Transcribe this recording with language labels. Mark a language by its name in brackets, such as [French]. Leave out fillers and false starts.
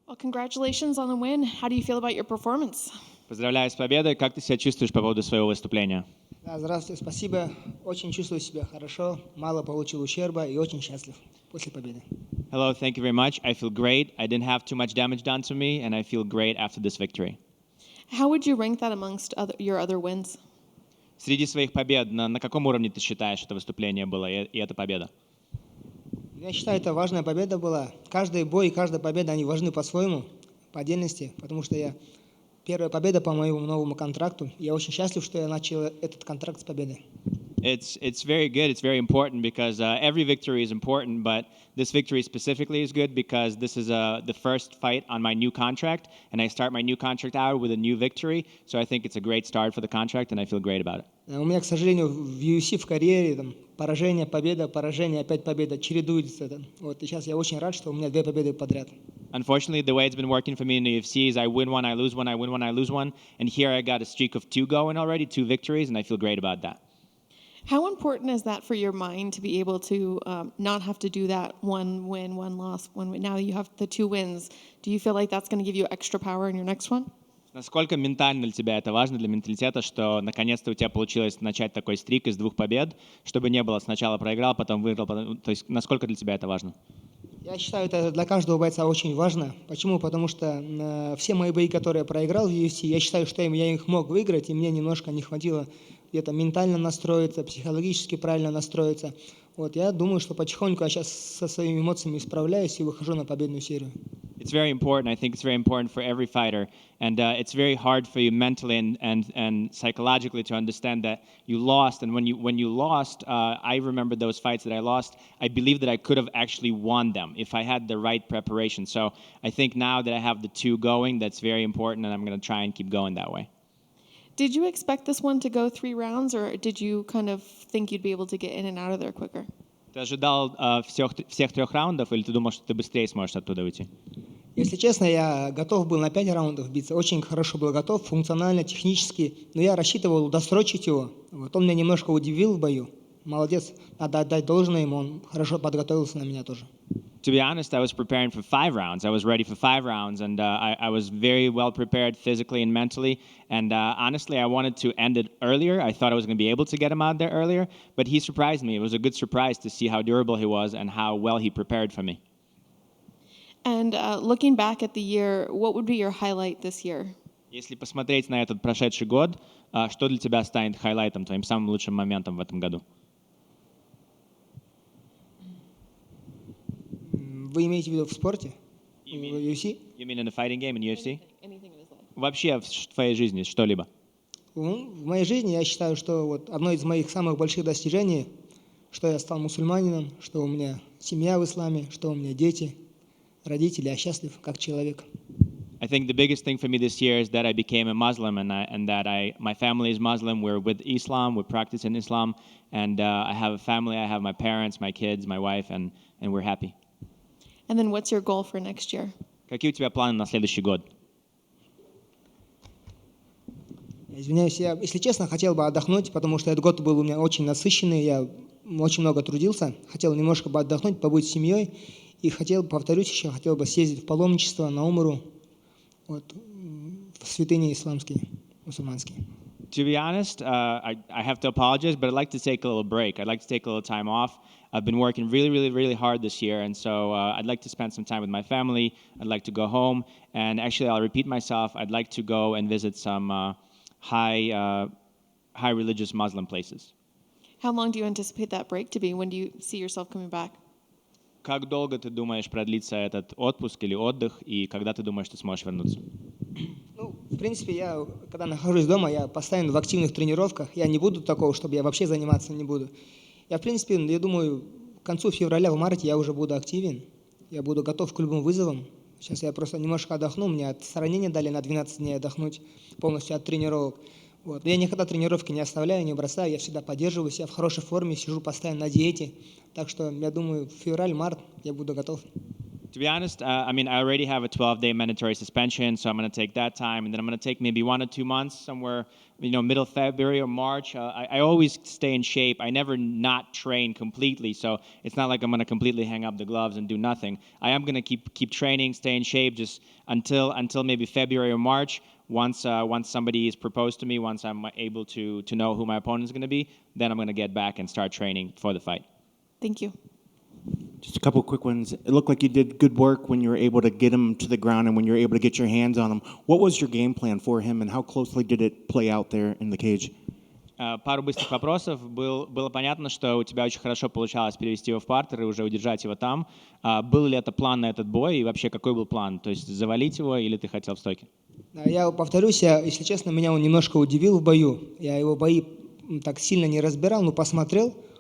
[English] Congratulations on the win. How do you feel about your performance? [Russian] Поздравляю с победой. Как ты себя чувствуешь по поводу своего выступления? Да, здравствуйте, спасибо. Очень чувствую себя хорошо, мало получил ущерба и очень счастлив после победы. [English] Hello, thank you very much. I feel great. I didn't have too much damage done to me, and I feel great after this victory. How would you rank that amongst your other wins? [Russian] Среди своих побед, на каком уровне ты считаешь это выступление было и эта победа? Я считаю, это важная победа была. Каждый бой и каждая победа, они важны по-своему, по отдельности, потому что первая победа по моему новому контракту. Я очень счастлив, что я начал этот контракт с победы. [English] It's very good. It's very important because every victory is important, but this victory specifically is good because this is the first fight on my new contract, and I start my new contract out with a new victory. So I think it's a great start for the contract, and I feel great about it. [Russian] У меня, к сожалению, в UFC в карьере там, поражение, победа, поражение, опять победа, чередуется. Вот, и сейчас я очень рад, что у меня 2 победы подряд. [English] Unfortunately, the way it's been working for me in the UFC is I win one, I lose one, I win one, I lose one, and here I got a streak of 2 going already, 2 victories, and I feel great about that. How important is that for your mind to be able to not have to do that one win, one loss, one win? Now you have the 2 wins. Do you feel like that's going to give you extra power in your next one? [Russian] Насколько ментально для тебя это важно, для менталитета, что наконец-то у тебя получилось начать такой стрик из 2 побед, чтобы не было сначала проиграл, потом выиграл, то есть насколько для тебя это важно? Я считаю, это для каждого бойца очень важно. Почему? Потому что все мои бои, которые я проиграл в UFC, я считаю, что я их мог выиграть, и мне немножко не хватило где-то ментально настроиться, психологически правильно настроиться. Вот, я думаю, что потихоньку я сейчас со своими эмоциями справляюсь и выхожу на победную серию. [English] It's very important. I think it's very important for every fighter. And it's very hard for you mentally and psychologically to understand that you lost. And when you lost, I remember those fights that I lost. I believe that I could have actually won them if I had the right preparation. So I think now that I have the 2 going, that's very important, and I'm going to try and keep going that way. Did you expect this one to go 3 rounds, or did you kind of think you'd be able to get in and out of there quicker? [Russian] Ты ожидал всех 3 раундов, или ты думал, что ты быстрее сможешь оттуда уйти? Если честно, я готов был на 5 раундов биться, очень хорошо был готов, функционально, технически, но я рассчитывал досрочить его. Вот он меня немножко удивил в бою. Молодец, надо отдать должное ему, он хорошо подготовился на меня тоже. [English] To be honest, I was preparing for 5 rounds. I was ready for 5 rounds, and I was very well prepared physically and mentally. And honestly, I wanted to end it earlier. I thought I was going to be able to get him out there earlier, but he surprised me. It was a good surprise to see how durable he was and how well he prepared for me. And looking back at the year, what would be your highlight this year? [Russian] Если посмотреть на этот прошедший год, что для тебя станет хайлайтом, твоим самым лучшим моментом в этом году? Вы имеете в виду в спорте? В UFC? [English] You mean in the fighting game in UFC? Anything in his life. [Russian] Вообще в твоей жизни что-либо? В моей жизни я считаю, что вот одно из моих самых больших достижений, что я стал мусульманином, что у меня семья в исламе, что у меня дети, родители, я счастлив как человек. [English] I think the biggest thing for me this year is that I became a Muslim and that my family is Muslim. We're with Islam, we're practicing Islam, and I have a family. I have my parents, my kids, my wife, and we're happy. And then what's your goal for next year? [Russian] Какие у тебя планы на следующий год? Извиняюсь, я, если честно, хотел бы отдохнуть, потому что этот год был у меня очень насыщенный, я очень много трудился, хотел немножко бы отдохнуть, побыть с семьей, и повторюсь еще, хотел бы съездить в паломничество на Умру, вот, в святыни исламские, мусульманские. [English] To be honest, I have to apologize, but I'd like to take a little break. I'd like to take a little time off. I've been working really, really, really hard this year, and so I'd like to spend some time with my family. I'd like to go home, and actually, I'll repeat myself. I'd like to go and visit some high religious Muslim places. How long do you anticipate that break to be? When do you see yourself coming back? [Russian] Как долго ты думаешь продлится этот отпуск или отдых, и когда ты думаешь, ты сможешь вернуться? Ну, в принципе, я, когда нахожусь дома, я постоянно в активных тренировках. Я не буду такого, чтобы я вообще заниматься не буду. Я, в принципе, я думаю, к концу февраля, в марте я уже буду активен. Я буду готов к любым вызовам. Сейчас я просто немножко отдохну. Мне отстранение дали на 12 дней отдохнуть полностью от тренировок. Вот. Я никогда тренировки не оставляю, не бросаю. Я всегда поддерживаю себя в хорошей форме, сижу постоянно на диете. Так что, я думаю, в февраль-март я буду готов. [English] To be honest, I mean, I already have a 12-day mandatory suspension, so I'm going to take that time, and then I'm going to take maybe 1 or 2 months, somewhere, middle February or March. I always stay in shape. I never not train completely, so it's not like I'm going to completely hang up the gloves and do nothing. I am going to keep training, stay in shape, just until maybe February or March. Once somebody is proposed to me, once I'm able to know who my opponent is going to be, then I'm going to get back and start training for the fight. Thank you. Just a couple of quick ones. It looked like you did good work when you were able to get him to the ground and when you were able to get your hands on him. What was your game plan for him, and how closely did it play out there in the cage? [Russian] Пару быстрых вопросов. Было понятно, что у тебя очень хорошо получалось перевести его в партер и уже удержать его там. Был ли это план на этот бой, и вообще какой был план? То есть завалить его или ты хотел в стойке? Я повторюсь, если честно, меня он немножко удивил в бою. Я его бои так сильно не разбирал, но посмотрел.